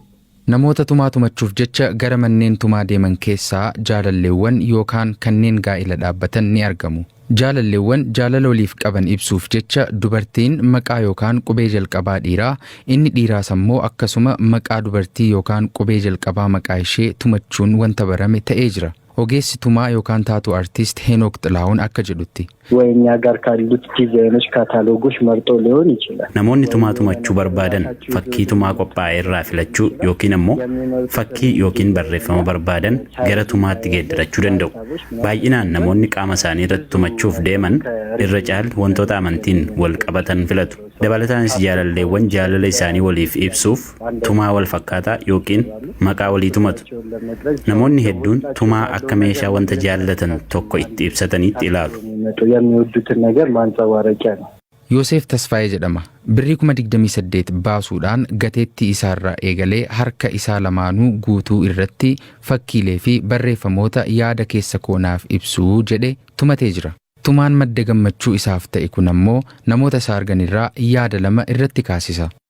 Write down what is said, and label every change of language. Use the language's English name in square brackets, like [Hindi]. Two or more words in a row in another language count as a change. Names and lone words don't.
[Oromo] Namoota tumaa tumachuuf jecha gara manneen tumaa deeman keessaa jaalalleewwan yookaan kanneen gaa'ila dhaabbatan ni argamu. Jaalalleewwan jaalala waliif qaban ibsuuf jecha dubartiin maqaa yookaan qubee jalqabaa dhiiraa inni dhiiraas ammoo akkasuma maqaa dubartii yookaan qubee jalqabaa maqaa ishee tumachuun wanta barame ta'ee jira. Ogeessi tumaa yookaan taatu artiist ሄኖክ ጥላሁን akka jedhutti [Amharic] ወይኛ ጋር ካሉት ዲዛይኖች ካታሎጎች መርጦ ሊሆን ይችላል። [Oromo] namoonni tumaa tumachuu barbaadan fakkii tumaa qophaa'e irraa filachuu yookiin ammoo fakkii yookiin barreeffama barbaadan gara tumaatti geeddarachuu danda'u. Baay'inaan namoonni qaama isaanii irratti tumachuuf deeman irra caal wantoota amantiin wal qabatan filatu. Dabalataanis jaalalleewwan jaalala isaanii waliif ibsuuf tumaa wal fakkaataa yookiin maqaa walii tumatu. Namoonni hedduun tumaa akka meeshaa wanta jaallatan tokko itti ibsataniitti ilaalu. [Amharic] የሚወዱትን ነገር ማንጸባረቂያ ነው። [Oromo] ዮሴፍ ተስፋዬ jedhama. Birrii 28 baasuudhaan gateettii isaarraa eegalee harka isaa lamaanuu guutuu irratti fakkiilee fi barreeffamoota yaada keessa koonaaf ibsuu jedhe tumatee jira. Tumaan madda gammachuu isaaf ta'e kun ammoo namoota isaa arganirraa yaada lama irratti kaasisa.